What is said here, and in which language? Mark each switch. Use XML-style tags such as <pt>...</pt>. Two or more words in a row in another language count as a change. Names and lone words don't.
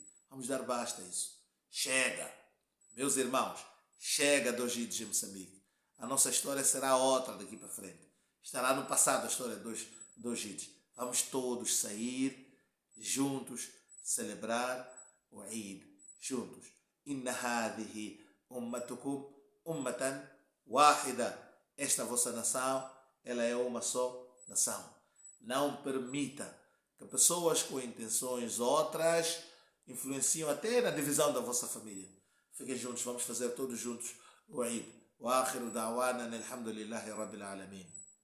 <pt>Vamos dar basta a isso. Chega. Meus irmãos, chega dos Hajj em Moçambique. A nossa história será outra daqui para frente. Estará no passado a história dos Hajj. Vamos todos sair juntos, celebrar o Eid juntos.</pt> <ar>إن هذه أمتكم أمة واحدة.</ar> <pt>Esta vossa nação, ela é uma só nação. Não permita que pessoas com intenções outras influenciam até na divisão da vossa família. Fiquem juntos, vamos fazer todos juntos o Eid.</pt> <ar>وآخر دعوانا الحمد لله رب العالمين.</ar>